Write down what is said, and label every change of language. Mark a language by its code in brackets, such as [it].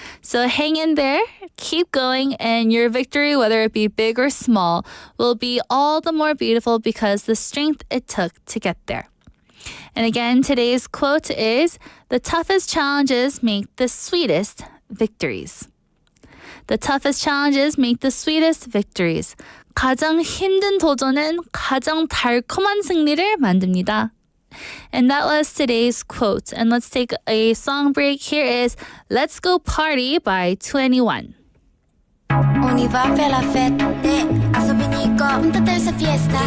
[en] So hang in there, keep going, and your victory, whether it be big or small, will be all the more beautiful because the strength it took to get there. And again, today's quote is, "The toughest challenges make the sweetest victories." The toughest challenges make the sweetest victories. [ko] 가장 힘든 도전은 가장 달콤한 승리를 만듭니다. [en] And that was today's quote. And let's take a song break. Here is Let's Go Party by 21. On y va faire la fête, 아소비니까 punta terza fiesta.